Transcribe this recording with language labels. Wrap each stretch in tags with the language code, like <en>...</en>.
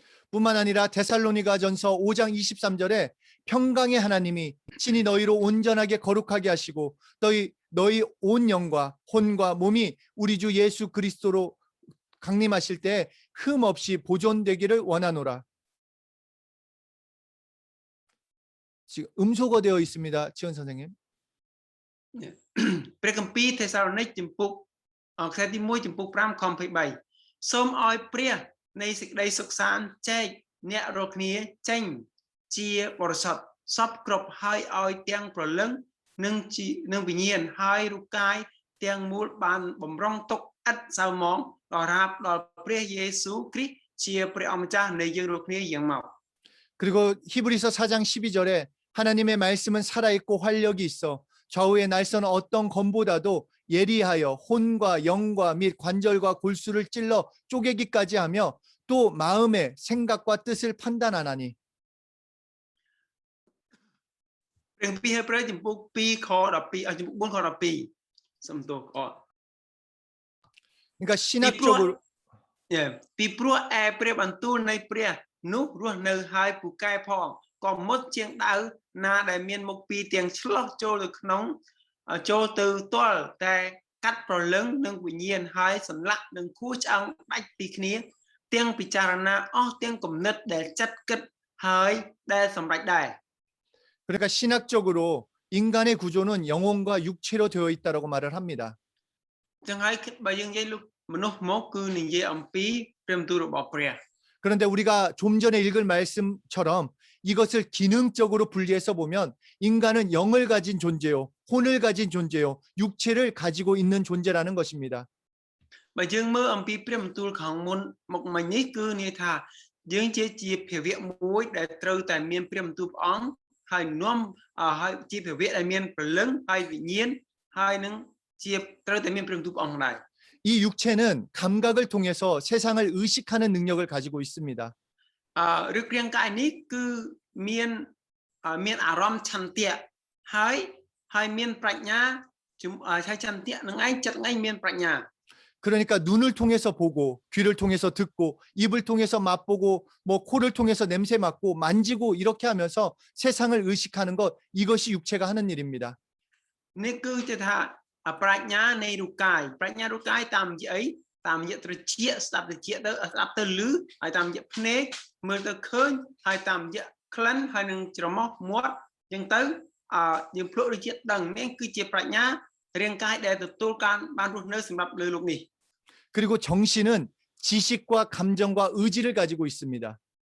<ko>뿐만 아니라 데살로니가전서 5장 23절에 평강의 하나님이 친히 너희로 온전하게 거룩하게 하시고 너희 온 영과 혼과 몸이 우리 주 예수 그리스도로 강림하실 때 흠 없이 보존되기를 원하노라. 지금 음소거되어 있습니다. 지원 선생님.</ko> <km>ព្រះគម្ពីរថេសាឡូនីកជំពូកខទី1ជំពូក5ខ23សូមឲ្យព្រះនៃសេចក្តីសុខសាន្តចែកអ្នករាល់គ្នាចេញជាបរិសុទ្ធសពគ្រប់ហើយឲ្យទាំងព្រលឹងនិងវិញ្ញាណហើយរូបកាយទាំងមូលបានបំរុងទុកឥតសៅហ្មងដល់រាបដល់ព្រះយេស៊ូវគ្រីស្ទជាព្រះអម្ចាស់នៃយើងរាល់គ្នាយ៉ាងមក</km> <ko>그리고 히브리서 4장 12절에 하나님의 말씀은 살아있고 활력이 있어 좌우에 날선 어떤 검보다도 예리하여 혼과 영과 및 관절과 골수를 찔러 쪼개기까지 하며 또 마음의 생각과 뜻을 판단하나니.</ko> <km>ព្រះគម្ពីរហេព្រើរជំពូក2ខ12ជំពូក4ខ12សំទោសអត់</km> <ko>그러니까 신학적으로</ko> <km>ពីព្រោះឯព្រះបន្ទូលនៃព្រះនោះរស់នៅហើយពូកែផងក៏មុតជាងដាវណាដែលមានមុខពីរទាំងឆ្លោះចូលទៅក្នុងចូលទៅទាល់តែកាត់ប្រលឹងនិងវិញ្ញាណហើយសន្លាក់នឹងខួរឆ្អឹងដាច់ពីគ្នាទាំងពិចារណាអស់ទាំងគំនិតដែលចិត្តគិតហើយដែលសម្រេចដែរ</km> <ko>그러니까 신학적으로 인간의 구조는 영혼과 육체로 되어 있다라고 말을 합니다.</ko> <km>ចឹងហើយបើយើងនិយាយលោកមនុស្សមកគឺនិយាយអំពីព្រះបន្ទូលរបស់ព្រះ</km> <ko>그런데 우리가 좀 전에 읽은 말씀처럼 이것을 기능적으로 분리해서 보면 인간은 영을 가진 존재요, 혼을 가진 존재요, 육체를 가지고 있는 존재라는 것입니다.</ko> <km>បើយើងមើលអំពីព្រះបន្ទូលខាងមុនមកមិញនេះគឺនិយាយថាយើងជាភាវៈមួយដែលត្រូវតែមានព្រះបន្ទូលព្រះអង្គហើយនាំហើយជាភាវៈដែលមានព្រលឹងហើយវិញ្ញាណហើយនឹងជាត្រូវតែមានព្រះបន្ទូលព្រះអង្គដែរ</km> <ko>이 육체는 감각을 통해서 세상을 의식하는 능력을 가지고 있습니다.</ko> <km>ឬរាងកាយនេះគឺមានអារម្មណ៍ឆន្ទៈហើយមានប្រាជ្ញាហើយឆន្ទៈនឹងឯងចិត្តឯងមានប្រាជ្ញា</km> <ko>그러니까 눈을 통해서 보고 귀를 통해서 듣고 입을 통해서 맛보고 뭐 코를 통해서 냄새 맡고 만지고 이렇게 하면서 세상을 의식하는 것 이것이 육체가 하는 일입니다.</ko> <km>នេះគឺជាថាប្រាជ្ញានៃរូបកាយប្រាជ្ញារូបកាយតាមរយៈអីតាមរយៈត្រចៀកស្ដាប់ត្រចៀកទៅស្ដាប់ទៅឮហើយតាមរយៈភ្នែកមើលទៅឃើញហើយតាមរយៈក្លិនហើយនឹងច្រមុះមាត់អញ្ចឹងទៅយើងភ្លក់ដូចជាដឹងនេះគឺជាប្រាជ្ញារាងកាយដែលទទួលការបានរស់នៅសម្រាប់លើលោកនេះ</km> <ko>그리고 정신은 지식과 감정과 의지를 가지고 있습니다.</ko>